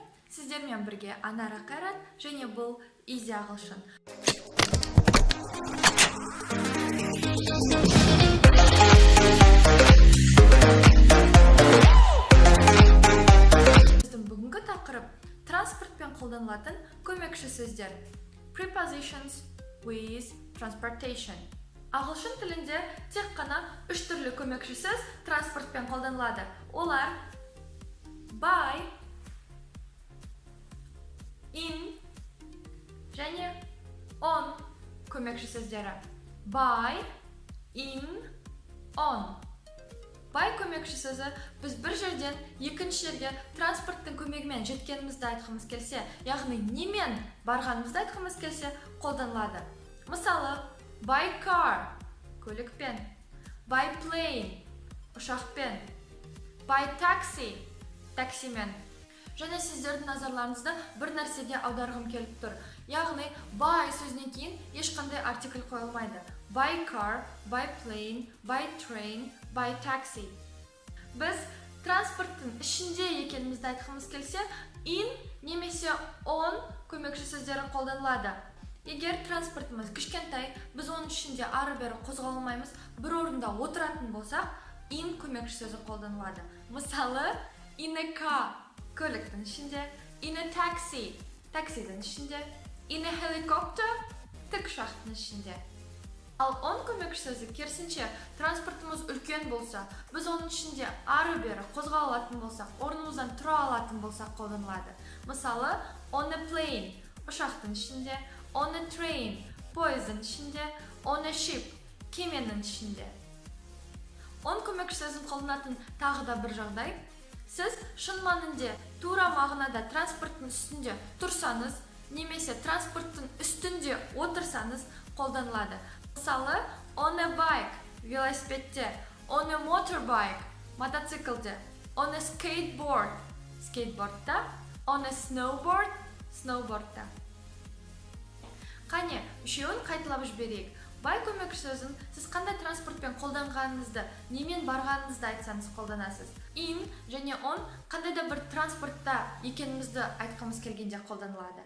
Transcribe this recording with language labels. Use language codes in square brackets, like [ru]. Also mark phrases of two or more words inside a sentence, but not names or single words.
[kk] Сіздермен бірге Анара Қайрат және бұл Easy ағылшын. Біздің бүгінгі тақырып транспортпен қолданылатын көмекші сөздер. [en] Prepositions with transportation. [kk] Ағылшын тілінде тек қана 3 түрлі көмекші сөз транспортпен қолданылады. Олар by, in және on көмекші сөздері. [en] By, in, on. [kk] By көмекші сөзі біз бір жерден екінші жерге транспорттың көмегімен жеткенімізді айтқымыз келсе, яғни немен барғанымызды айтқымыз келсе қолданылады. Мысалы, [en] by car көлікпен, by plane ұшақпен, by taxi таксимен. [kk] Және сіздердің назарларыңызды бір нәрсеге аударғым келіп тұр. Яғни, by сөзінен кейін ешқандай артикль қойылмайды. [en] By car, by plane, by train, by taxi. [kk] Біз транспорттың ішінде екенімізді айтқымыз келсе, in немесе on көмекші сөздері қолданылады. Егер транспортымыз кішкентай, біз оның ішінде ары-бері қозғалмаймыз, бір орында отыратын болсақ, in көмекші сөзі қолданылады. Мысалы, [en] in a car [kk] көліктің ішінде, [en] in a taxi [kk] таксидің ішінде, [en] in a helicopter [kk] тікұшақтың ішінде. Ал on көмекші сөзі керісінше транспортымыз үлкен болса, біз оның ішінде ары-бері қозғала алатын болсақ, орнымыздан тұра алатын болсақ қолданылады. Мысалы, [en] on a plane [kk] ұшақтың ішінде, [en] on a train [kk] пойыздың ішінде, [en] on a ship [kk] кеменің ішінде. On көмекші сөзін қолданатын тағы да бір жағдай. Сіз шын мәнінде тура мағынада транспорттың үстінде тұрсаңыз, немесе транспорттың үстінде отырсаңыз қолданылады. Мысалы, [en] on a bike велосипедте, on a motorbike мотоциклде, on a skateboard скейтбордта, on a snowboard сноубордта. [kk] Қане, үшеуін қайталап жіберейік. By көмекші сөзін сіз қандай транспортпен қолданғаныңызды, немен барғаныңызды айтсаңыз қолданасыз. In және on қандай да бір транспортта екенімізді айтқымыз келгенде қолданылады.